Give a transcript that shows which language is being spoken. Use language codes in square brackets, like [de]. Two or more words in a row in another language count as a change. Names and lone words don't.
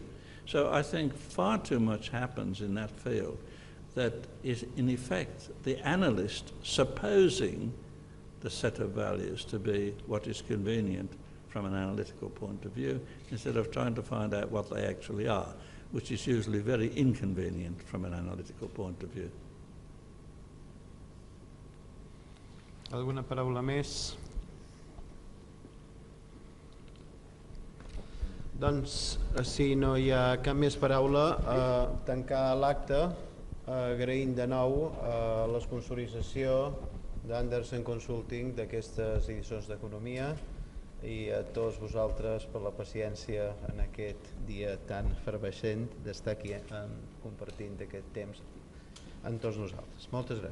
[en] So I think far too much happens in that field that is in effect the analyst supposing the set of values to be what is convenient from an analytical point of view instead of trying to find out what they actually are, which is usually very inconvenient from an analytical point of view. [ca] Alguna paraula més? Doncs, si no hi ha cap més paraula, tancar l'acte agraint de nou la sponsorització d'Anderson Consulting d'aquestes edicions d'Economia i a tots vosaltres per la paciència en aquest dia tan efervescent d'estar aquí compartint aquest temps amb tots nosaltres.